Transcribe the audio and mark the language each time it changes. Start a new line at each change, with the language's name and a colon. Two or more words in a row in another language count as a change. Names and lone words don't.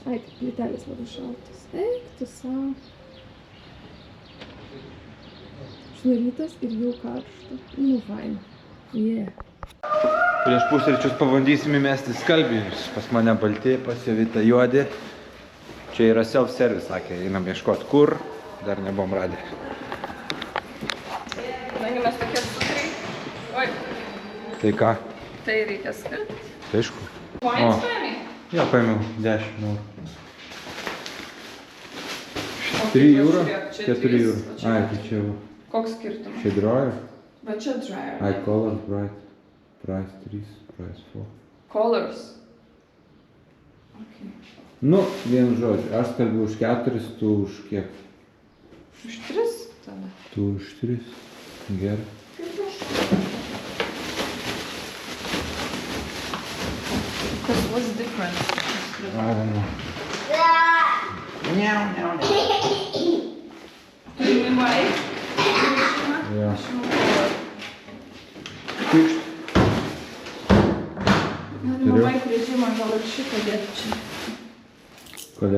Lithuanian: Ai, kaip plytelės labai šaltas. Eik tu savo. Šnarytas ir jau karšta. Nu, faina. Yeah. Prieš pusryčius pabandysim įmesti skalbinius. Pas mane balti, pas Jovitą juodi. Čia yra self-service, sakė. Einam ieškoti kur. Dar nebuvom radę. Nagi mes tokie sutrai. Oi. Tai ką? Tai reikia skalbti. Tai aišku. Points paėmė? Jo, paėmiau 10 eurų. 3 eurų? 4 eurų. Ai, tai čia jau. Koks skirtumas? Čia dryer? Va čia dryer.
English: Ai, color, bright. Price 3, price 4. Colors. Okay.
Lithuanian: Nu, vienu žodžiu. Aš skalbiu už 4, tu už kiek? Už 3 tada. Tu už 3. Gerai.
English: What's the difference? I don't know.
Lithuanian: Ja. Tikšt. Mama į režimą gal ir šitą dėti čia. Kodėl?